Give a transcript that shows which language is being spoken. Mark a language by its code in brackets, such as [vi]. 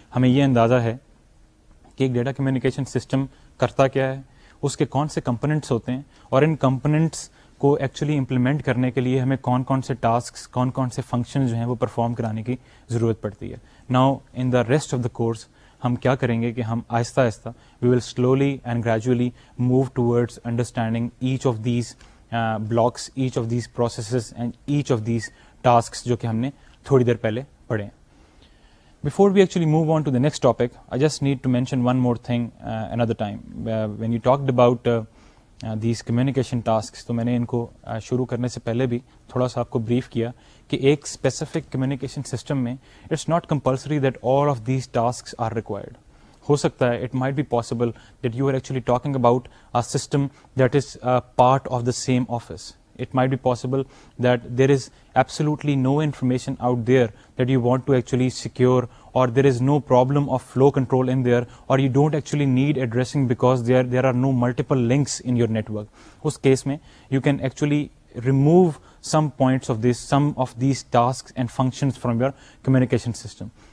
[ur] ہمیں یہ اندازہ ہے کہ ایک ڈیٹا کمیونیکیشن سسٹم کرتا کیا ہے, اس کے کون سے کمپوننٹس ہوتے ہیں, اور ان کمپوننٹس کو ایکچولی امپلیمنٹ کرنے کے لیے ہمیں کون کون سے ٹاسکس, کون کون سے فنکشن جو ہیں وہ پرفارم کرانے کی ضرورت پڑتی ہے. [en] now in the rest of the course [ur] ہم کیا کریں گے کہ ہم آہستہ آہستہ [en] we will slowly and gradually move towards understanding each of these blocks, each of these processes and each of these tasks [ur] جو کہ ہم نے تھوڑی دیر پہلے پڑھے ہیں. [en] Before we actually move on to the next topic, I just need to mention one more thing another time. When you talked about these communication tasks, [ur] تو میں نے ان کو شروع کرنے سے پہلے بھی تھوڑا سا آپ کو بریف کیا کہ ایک اسپیسیفک کمیونیکیشن سسٹم میں [en] It's not compulsory that all of these tasks are required. [ur] ہو سکتا ہے [en] It might be possible that you are actually talking about a system that is part of the same office. It might be possible that there is absolutely no information out there that you want to actually secure, or there is no problem of flow control in there, or you don't actually need addressing because there are no multiple links in your network. [ur] Us case mein [en] you can actually remove some points of this, some of these tasks and functions from your communication system.